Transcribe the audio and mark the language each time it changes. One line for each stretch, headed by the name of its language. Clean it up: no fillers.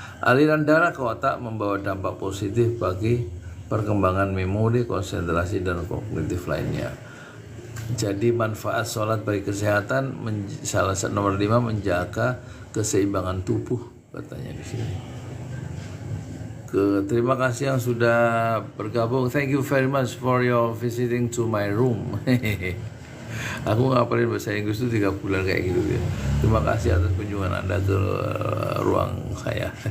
Indonesian: Aliran darah ke otak membawa dampak positif bagi perkembangan memori, konsentrasi, dan kognitif lainnya. Jadi manfaat sholat bagi kesehatan, salah satu nomor 5, menjaga keseimbangan tubuh, katanya di sini. Terima kasih yang sudah bergabung.
English: Thank you very much for your visiting to my room.
Indonesian: Aku ngapalin bahasa Inggris itu 3 bulan kayak gitu ya. Terima kasih atas kunjungan Anda ke ruang saya.